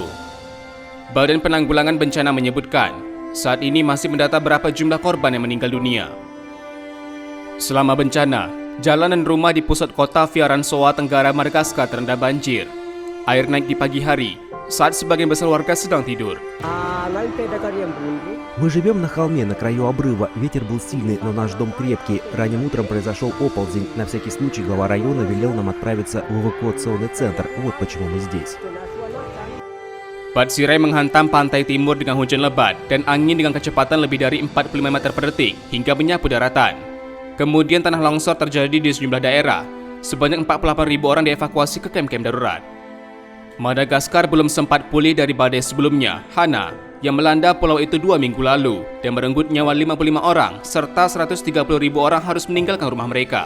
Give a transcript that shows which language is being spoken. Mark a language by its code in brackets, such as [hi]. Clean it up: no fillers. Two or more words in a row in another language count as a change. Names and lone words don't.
[id] Badan Penanggulangan Bencana menyebutkan, saat ini masih mendata berapa jumlah korban yang meninggal dunia. Selama bencana, jalan dan rumah di pusat kota Fiaransoa, Tenggara Madagaskar terendam banjir. Air naik di pagi hari, saat sebagian besar warga sedang tidur. [ru] Мы живем на холме, на краю обрыва. Ветер был сильный, но наш дом крепкий. Ранним утром произошел оползень. На всякий случай глава района велел нам отправиться в эвакуационный центр. Вот почему мы здесь. [id] Batsirai menghantam pantai timur dengan hujan lebat dan angin dengan kecepatan lebih dari 45 meter per detik hingga menyapu daratan. Kemudian tanah longsor terjadi di sejumlah daerah. Sebanyak 48.000 orang dievakuasi ke kamp-kamp darurat. Madagaskar belum sempat pulih dari badai sebelumnya, Hana, yang melanda pulau itu 2 minggu lalu dan merenggut nyawa 55 orang serta 130.000 orang harus meninggalkan rumah mereka.